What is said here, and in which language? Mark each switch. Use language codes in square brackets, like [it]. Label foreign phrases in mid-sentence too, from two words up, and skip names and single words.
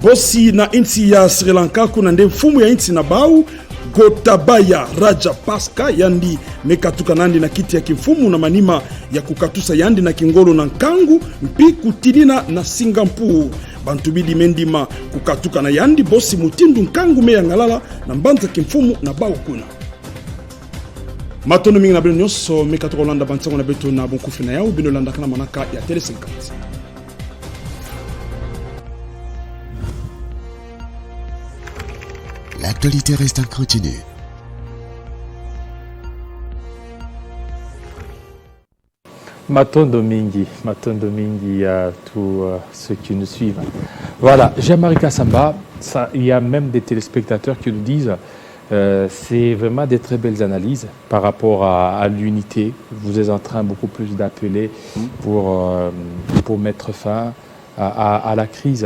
[kg] bosi na inti ya Sri Lanka kuna nde mfumu ya inti na bau Gotabaya Rajapaksa yandi mekatuka nandi na kiti ya kimfumu na manima ya kukatusa yandi na kingolo na nkangu mpi kutilina na Singapore. Bantu bidi mendima kukatuka na yandi bosi mutindu nkangu meya ngalala na mbanza kimfumu na bau kuna. Matono mingi na bino nyonso mekatuka Olanda bantango na beto na bonkufi na yao bino landa kana manaka ya Tele 50. [fr] L'actualité reste en continu. [kg] Matondo mingi [fr] à tous ceux qui nous suivent. Voilà, Jean-Marie Kassamba, il y a même des téléspectateurs qui nous disent c'est vraiment des très belles analyses par rapport à l'unité. Vous êtes en train beaucoup plus d'appeler pour mettre fin à la crise.